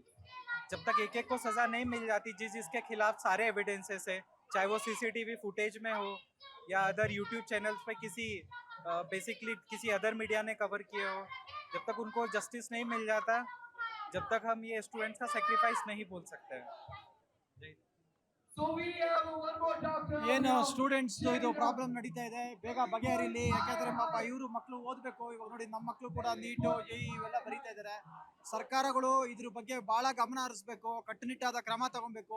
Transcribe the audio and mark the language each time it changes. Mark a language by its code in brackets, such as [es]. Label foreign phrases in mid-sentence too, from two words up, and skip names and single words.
[hi] जब तक एक को सज़ा नहीं मिल जाती, जिसके खिलाफ सारे एविडेंसेस है, चाहे वो [en] CCTV footage [hi] में हो या [en] other YouTube channels [hi] पे बेसिकली किसी [en] other media [hi] ने कवर किए हो, जब तक उनको जस्टिस नहीं मिल जाता, जब तक हम ये स्टूडेंट्स का सेक्रीफाइस नहीं बोल सकते हैं. [kn] ಏನು ಸ್ಟೂಡೆಂಟ್ಸ್ ಇದು ಪ್ರಾಬ್ಲಮ್ ನಡೀತಾ ಇದೆ, ಬೇಗ ಬಗೆಹರಿಲಿ. ಯಾಕೆಂದ್ರೆ ಪಾಪ ಇವರು ಮಕ್ಕಳು ಓದಬೇಕು. ಇವಾಗ ನೋಡಿ, ನಮ್ಮ ಮಕ್ಕಳು ಕೂಡ ನೀಟು ಜೈ ಇವೆಲ್ಲ ಬರೀತಾ ಇದ್ದಾರೆ. ಸರ್ಕಾರಗಳು ಇದ್ರ ಬಗ್ಗೆ ಬಹಳ ಗಮನ ಹರಿಸ್ಬೇಕು, ಕಟ್ಟುನಿಟ್ಟಾದ ಕ್ರಮ ತಗೊಬೇಕು.